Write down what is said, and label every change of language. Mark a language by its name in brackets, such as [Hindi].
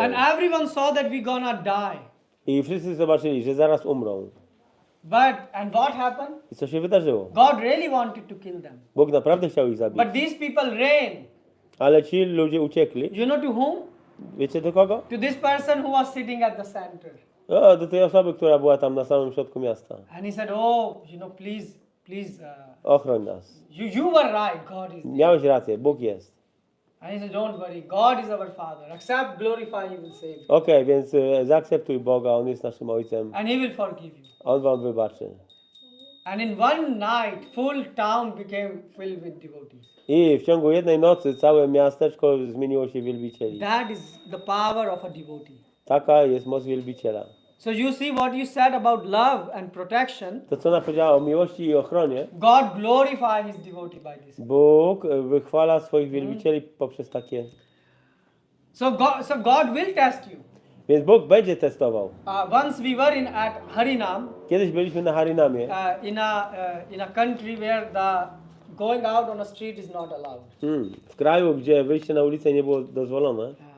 [English] And everyone saw that we're gonna die. [Polish] I wszyscy zobaczyli, że zaraz umrą. [English] And what happened? [Polish] I co się wydarzyło? [English] God really wanted to kill them. [Polish] Bóg naprawdę chciał ich zabić. [English] But these people ran. [Polish] Ale ci ludzie uciekli. [English] You know to whom? [Polish] Wiecie do kogo? [English] To this person who was sitting at the center. [Polish] O, do tej osoby, która była tam na samym środku miasta. [English] And he said, oh, please, [Polish] Ochroń nas. [English] you were right, God is there. [Polish] Miałeś rację, Bóg jest. [English] And he said, don't worry, God is our Father. Accept, glorify, He will save you. [Polish] Okej, więc zaakceptuj Boga, On jest naszym Ojcem. [English] And He will forgive you. [Polish] On wam wybaczy. [English] And in one night, full town became filled with devotees. [Polish] I w ciągu jednej nocy całe miasteczko zmieniło się w wielbicieli. [English] That is the power of a devotee. [Polish] Taka jest moc wielbiciela. [English] So you see what you said about love and protection. [Polish] To, co ona powiedziała o miłości i ochronie, [English] God glorify His devotee by this. [Polish] Bóg wychwala swoich wielbicieli poprzez takie. [English] So God will test you. [Polish] Więc Bóg będzie testował. [English] Once we were at Harinam, [Polish] Kiedyś byliśmy na Harinamie, [English] in a country where the going out on a street is not allowed. [Polish] w kraju, gdzie wyjście na ulicę nie było dozwolone.